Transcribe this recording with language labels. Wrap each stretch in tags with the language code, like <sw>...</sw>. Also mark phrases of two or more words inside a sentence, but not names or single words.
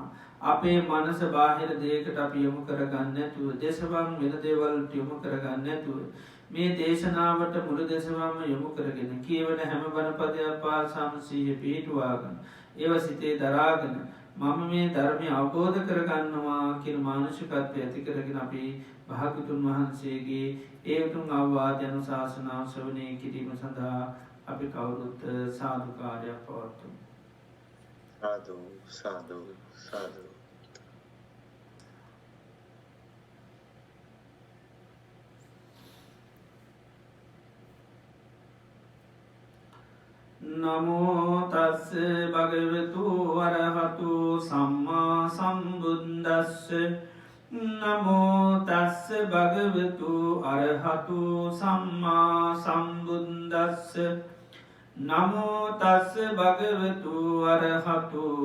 <si>අපේ මනස බාහිර දෙයකට අපි යොමු කරගන්න නැතුව දේශවන් වෙන දේවල් යොමු කරගන්න නැතුව මේ දේශනාවට මුළු දෙසවම යොමු කරගෙන කියවන හැම බණපදයක් පාසාම සිහිය පිහිටුවාගෙන ඒව සිතේ දරාගෙන මම මේ ධර්මය අවබෝධ කරගන්නවා කියන මානසිකත්වය ඇති කරගෙන අපි භාග්‍යවතුන් වහන්සේගේ ඒ උතුම් අවවාද අනුශාසනාව ශ්‍රවණය කිරීම සඳහා අපි කවුරුත් සාදුකාරයක් පවත්වමු. සාදු සාදු සාදු.</si> <pi>නමෝ තස්ස භගවතු වරහතු සම්මා සම්බුද්දස්ස නමෝ තස්ස භගවතු අරහතු සම්මා සම්බුද්දස්ස නමෝ තස්ස භගවතු අරහතු</pi>